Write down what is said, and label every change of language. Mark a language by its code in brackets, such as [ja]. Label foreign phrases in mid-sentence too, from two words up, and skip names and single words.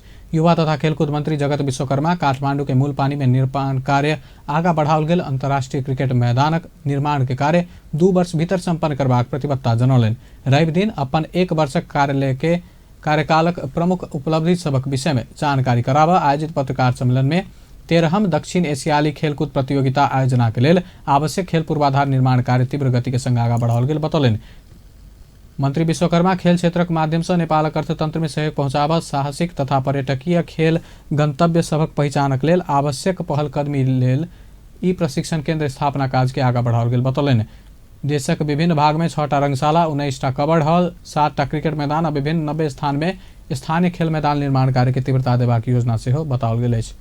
[mai] युवा तथा खेलकूद मंत्री जगत विश्वकर्मा काठमांडू के मूल पानी में निर्माण कार्य आगा बढ़ाओल गेल अंतर्राष्ट्रीय क्रिकेट मैदानक निर्माण के कार्य 2 वर्ष भीतर संपन्न करबाक प्रतिबद्धता जनौलनि। रवि दिन अपन 1 वर्षक कार्यालय के कार्यकालक प्रमुख उपलब्धि सबक विषय में जानकारी करावा आयोजित पत्रकार सम्मेलन में 13हम दक्षिण एशियाली खेलकूद प्रतियोगिता आयोजना के लेल आवश्यक खेल पूर्वाधार निर्माण कार्य तीव्र गति के संग आगा बढ़ाओल गेल बतौलनि। मंत्री विश्वकर्मा खेल क्षेत्रक माध्यम से नेपालक अर्थतंत्र में सहयोग पहुंचाबा, साहसिक तथा पर्यटकीय खेल गंतव्य सबक पहचानक लेल आवश्यक पहल कदमी लेल ई प्रशिक्षण केंद्र स्थापना काज के आगा बढ़ाओल गेल बतौलनि। देशक विभिन्न भाग में 6टा रंगशाला, 19टा कबर्ड हॉल, 7टा क्रिकेट मैदान और विभिन्न 90 स्थान में स्थानीय खेल मैदान निर्माण कार्य के तीव्रता देबाक योजना से हो बताओल गेल अछि।